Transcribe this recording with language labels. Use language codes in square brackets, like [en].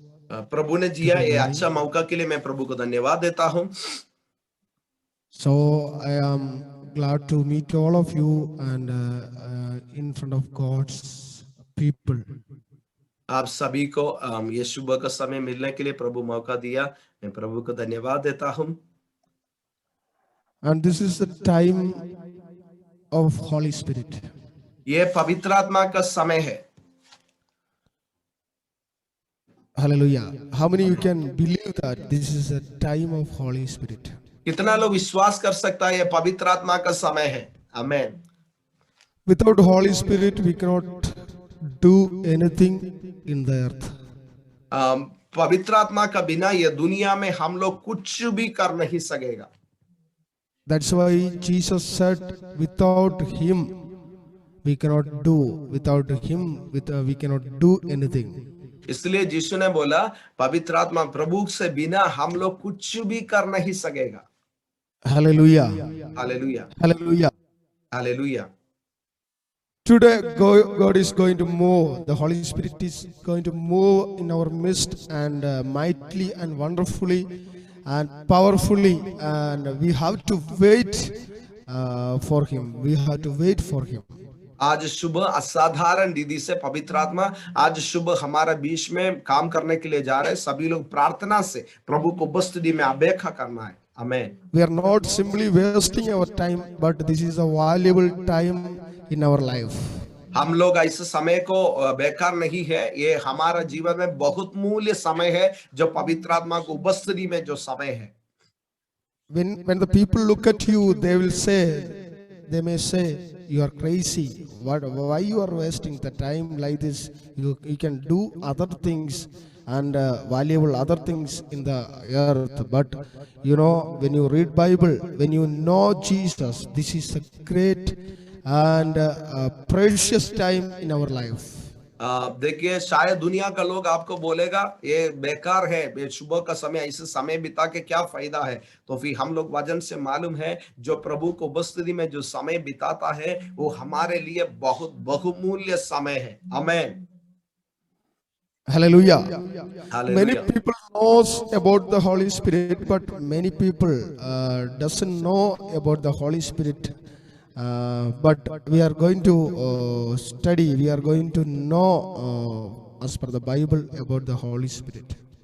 [hi] प्रभु ने दिया ये अच्छा मौका के लिए मैं प्रभु को धन्यवाद देता हूँ। [en] So I am glad to meet all of you and in front of God's people. [hi] आप सभी को ये सुबह का समय मिलने के लिए प्रभु मौका दिया, मैं प्रभु को धन्यवाद देता हूँ। [en] And this is the time of Holy Spirit. [hi] ये पवित्र आत्मा का समय है। [en] Hallelujah. How many of you can believe that this is a time of Holy Spirit? [hi] कितना लोग विश्वास कर सकता है ये पवित्र आत्मा का समय है? आमेन। [en] Without Holy Spirit, we cannot do anything in the earth. [hi] पवित्र आत्मा का बिना ये दुनिया में हम लोग कुछ भी कर नहीं सकेगा। [en] That's why Jesus said, without Him, we cannot do. Without Him, we cannot do anything. [hi] इसलिए यीशु ने बोला, पवित्र आत्मा प्रभु से बिना हम लोग कुछ भी कर नहीं सकेगा। [en] Hallelujah. [hi] Hallelujah, [en] Hallelujah. [hi] Hallelujah. [en] Today, God is going to move. The Holy Spirit is going to move in our midst and mightily and wonderfully and powerfully. And we have to wait for Him. We have to wait for Him. [hi] आज सुबह असाधारण रीति से पवित्र आत्मा आज सुबह हमारे बीच में काम करने के लिए जा रहे हैं। सभी लोग प्रार्थना से प्रभु को उपस्थिति में अपेक्षा करना है। आमेन। [en] We are not simply wasting our time, but this is a valuable time in our life. [hi] हम लोग इस समय को बेकार नहीं है, ये हमारा जीवन में बहुत मूल्य समय है जो पवित्र आत्मा को उपस्थिति में जो समय है। [en] When the people look at you, they may say, you are crazy. Why you are wasting the time like this? You can do other things and valuable other things in the earth. But you know, when you read Bible, when you know Jesus, this is a great and precious time in our life. [hi] देखिए, शायद दुनिया का लोग आपको बोलेगा ये बेकार है, ये सुबह का समय, इस समय बिता के क्या फायदा है। तो फिर हम लोग वचन से मालूम है जो प्रभु को उपस्थिति में जो समय बिताता है वो हमारे लिए बहुत बहुमूल्य समय है। आमेन। [en] Hallelujah. Hallelujah. Many people knows about the Holy Spirit, but many people doesn't know about the Holy Spirit. But we are going to study, we are going to know as per the Bible about the Holy Spirit.